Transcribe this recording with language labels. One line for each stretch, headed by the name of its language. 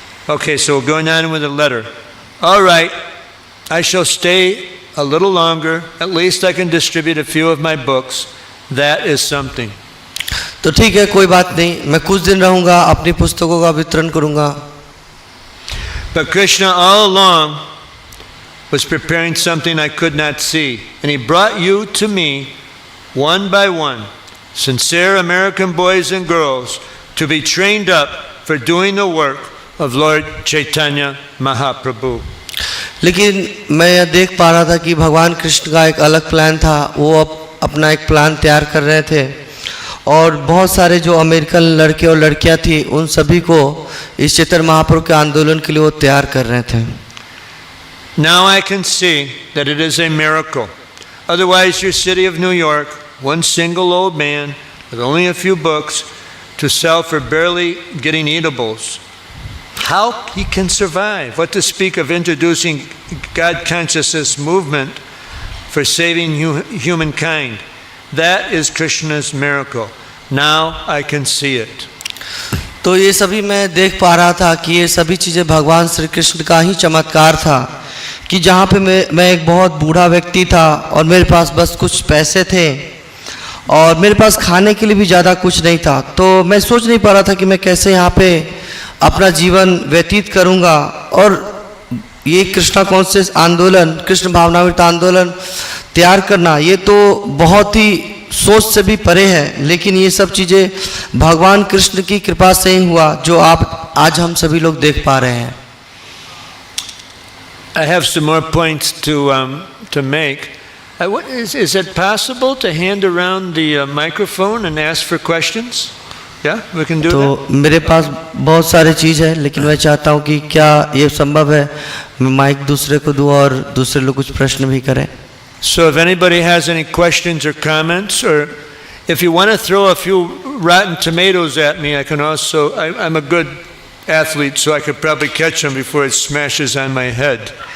English: Okay, so going on with the letter. All right, I shall stay a little longer. At least I can distribute a few of my books. That is something.
Hindi: तो ठीक है, कोई बात नहीं, मैं कुछ दिन रहूंगा, अपनी पुस्तकों का वितरण करूंगा।
English: But Krishna all along was preparing something I could not see, and he brought you to me one by one, sincere American boys and girls, to be trained up for doing the work of Lord Chaitanya Mahaprabhu.
Hindi: लेकिन मैं यह देख पा रहा था कि भगवान कृष्ण का एक अलग प्लान था, वो अपना एक प्लान तैयार कर रहे थे और बहुत सारे जो अमेरिकन लड़के और लड़कियां थी उन सभी को इस चैतन्य महाप्रभु के आंदोलन के लिए वो तैयार कर रहे थे।
English: Now I can see that it is a miracle. Otherwise, your city of New York, one single old man with only a few books to sell for barely getting eatables. How he can survive? What to speak of introducing God consciousness movement for saving humankind? That is Krishna's miracle. Now I can see it.
Hindi: तो ये सभी मैं देख पा रहा था कि ये सभी चीज़ें भगवान श्री कृष्ण का ही चमत्कार था कि जहाँ पे मैं एक बहुत बूढ़ा व्यक्ति था और मेरे पास बस कुछ पैसे थे और मेरे पास खाने के लिए भी ज़्यादा कुछ नहीं था। तो मैं सोच नहीं पा रहा था कि मैं कैसे यहाँ पे अपना जीवन व्यतीत करूँगा और ये कृष्णा कॉन्शियस आंदोलन, कृष्ण भावनामृत आंदोलन तैयार करना, ये तो बहुत ही सोच से भी परे है, लेकिन ये सब चीज़ें भगवान कृष्ण की कृपा से ही हुआ जो आप आज हम सभी लोग देख पा रहे हैं।
English: I have some more points to make. Is it possible to hand around the microphone and ask for questions? Yeah, we can do that.
Hindi: तो मेरे पास बहुत सारे चीज़ है, लेकिन मैं चाहता हूँ कि क्या ये संभव है मैं माइक दूसरे को दूँ और दूसरे लोग कुछ प्रश्न भी करें।
English: So if anybody has any questions or comments, or if you want to throw a few rotten tomatoes at me, I can also, I'm a good athlete, so I could probably catch them before it smashes on my head.